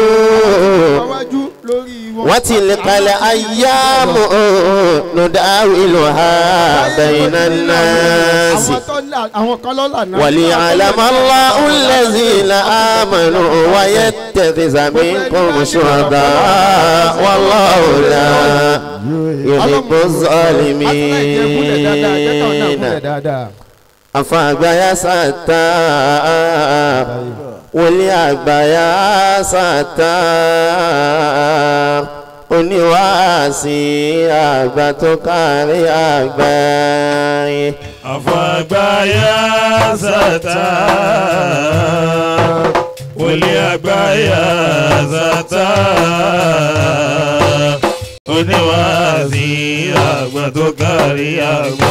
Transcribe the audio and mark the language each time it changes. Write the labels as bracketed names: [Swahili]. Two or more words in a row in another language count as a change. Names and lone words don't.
[Arabic] وتلك الأيام نداولها بين الناس وليعلم الله الذين آمنوا ويتخذ منكم شهداء والله لا يحب الظالمين أفاق يا ستار [Yoruba] wòlíì àgbáyà Sàtàr oníwàásí àgbà tó kárí àgbáyé. àfàgbáyà Sàtàr wòlíì àgbáyà Sàtàr oníwàásí àgbà tó kárí àgbáyé.